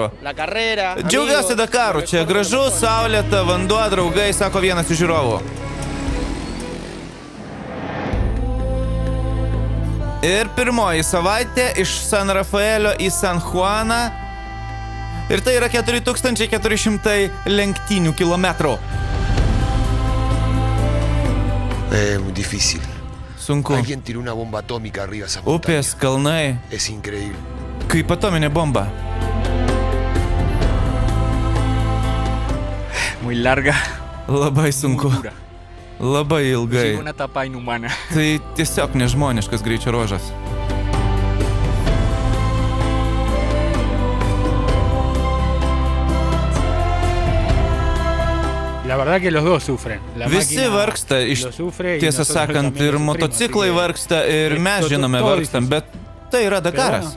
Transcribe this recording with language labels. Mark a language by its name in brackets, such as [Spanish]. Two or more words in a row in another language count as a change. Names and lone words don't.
[Lithuanian] Džiaugiuosi Dakaru, čia gražu, saulėta, vanduo, draugai, sako vienas iš žiūrovų. Ir pirmoji savaitė iš San Rafaelio į San Juaną. Ir tai yra 4400 lenktynių kilometrų. [Spanish] Muy difícil. [Lithuanian] Sunku. [Spanish] Alguien tiró una bomba atómica arriba esa montaña. [Lithuanian] Upės, kalnai. [Spanish] Es increíble. [Lithuanian] Kaip atominė bomba. [Spanish] Muy larga. [Lithuanian] Labai sunku. Labai ilgai. [Spanish] Una etapa inhumana. [Lithuanian] Tai tiesiog nežmoniškas greičio ruožas. [Spanish] La verdad que los dos sufren. [Lithuanian] Visi vargsta, tiesą sakant, ir motociklai vargsta, ir mes, žinome, vargstam, bet tai yra Dakaras.